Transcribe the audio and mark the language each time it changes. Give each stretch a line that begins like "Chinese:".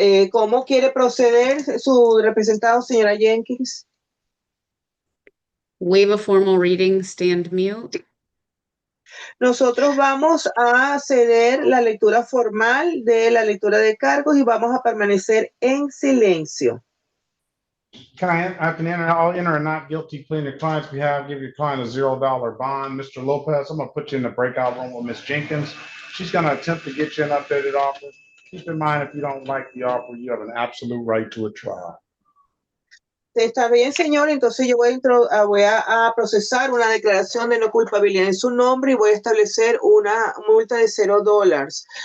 Spanish: ¿Cómo quiere proceder su representado, señora Jenkins?
English: Waive a formal reading, stand mute.
Spanish: Nosotros vamos a ceder la lectura formal de la lectura de cargos y vamos a permanecer en silencio.
English: I'll enter a not guilty plea in your client's behalf, give your client a $0 bond. Mr. Lopez, I'm gonna put you in the breakout room with Ms. Jenkins. She's gonna attempt to get you an updated offer. Keep in mind, if you don't like the offer, you have an absolute right to a trial.
Spanish: Está bien, señor. Entonces yo voy a procesar una declaración de no culpabilidad en su nombre y voy a establecer una multa de $0.